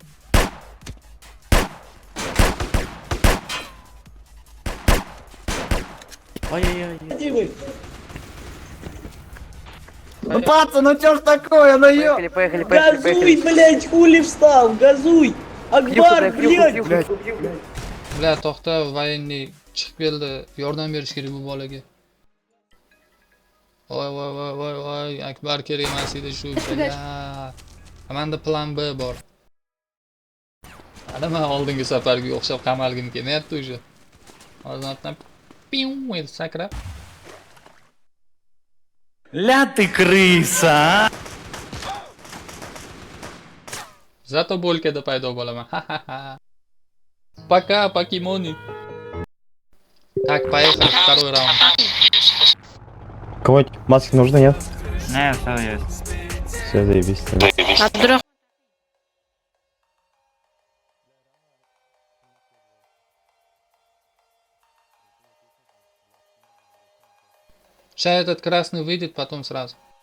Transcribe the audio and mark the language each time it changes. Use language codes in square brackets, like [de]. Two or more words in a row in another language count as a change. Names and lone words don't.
[ru] Ай-яй-яй. Ну, пацаны, ну чё ж такое, ну ё... Поехали. Газуй, блядь, хули встал, газуй. Акбар, блядь. [uz] Bля, to'xta, военный chiqib keldi. Yordam berish kerak bu bolaga. Voy, Akbar kerak emas edi shu. Menda plan B bor. Mana men oldingi safarga o'xshab qamalgim kelmayapti уже. Hozir otdan piu edi sakrab. [ru] Ля ты крыса! [uz] Zato bo'lkada paydo bo'laman. [ru] Пока, покемоны. Так, поехали, второй раунд. Кого-нибудь маски нужны, нет? Не, все есть. Все, заебись. Сейчас этот красный выйдет, потом сразу.